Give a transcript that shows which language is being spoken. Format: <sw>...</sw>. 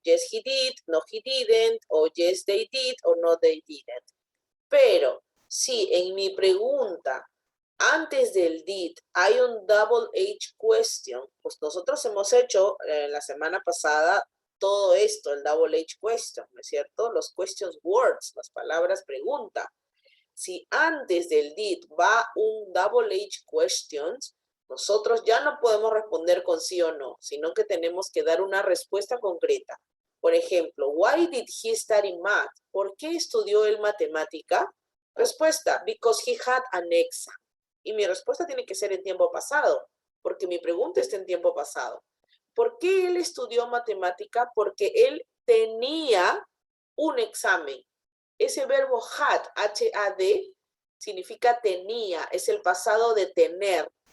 <en>Yes, he did, no, he didn't, o yes, they did, o no, they didn't.</en> <es>Pero si en mi pregunta antes del did hay un double H question, pues nosotros hemos hecho la semana pasada todo esto, el double H question, ¿no es cierto? Los questions words, las palabras pregunta. Si antes del did va un double H questions, nosotros ya no podemos responder con sí o no, sino que tenemos que dar una respuesta concreta. Por ejemplo,</es> <en>why did he study math?</en> <es>¿Por qué estudió él matemática? Respuesta,</es> <en>because he had an exam.</en> <es>Y mi respuesta tiene que ser en tiempo pasado, porque mi pregunta está en tiempo pasado. ¿Por qué él estudió matemática? Porque él tenía un examen. Ese verbo had, H-A-D, significa tenía, es el pasado de tener.</es>